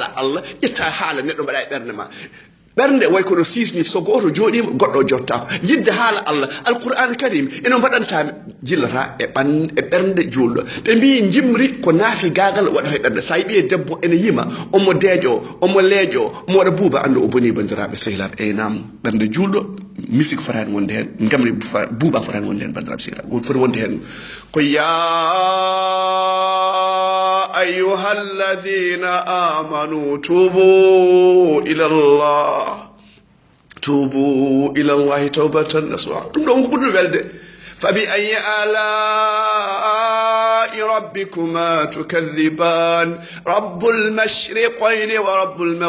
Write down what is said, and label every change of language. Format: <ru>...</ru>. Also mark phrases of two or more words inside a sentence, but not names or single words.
<ff>Allah ƴetta haala neɗɗo mbaɗa e ɓerde ma ɓernde way kono sisni so goto joɗima goɗɗo jottako yidde haala Allah</ff> <ar>القرآن الكريم</ar> <ff>eno mbaɗanta jillata e ɓernde julɗo ɓe mbi jimri ko naafi gagal waɗata e ɓernde sa yiɓi debbo ene yima omo deejo omo leejo omo waɗa buuba anda o boni bandiraɓe sehilaɓe nam ɓernde julɗo musique fotani wonde hen gamri buuba fotani wonde hen bandiraɓe sehilaɓe foti wonde hen ko ya</ff> <ar>أيها الذين آمنوا توبوا إلى الله توبة نصوحا فبأي آلاء ربكما تكذبان رب المشرقين ورب</ar>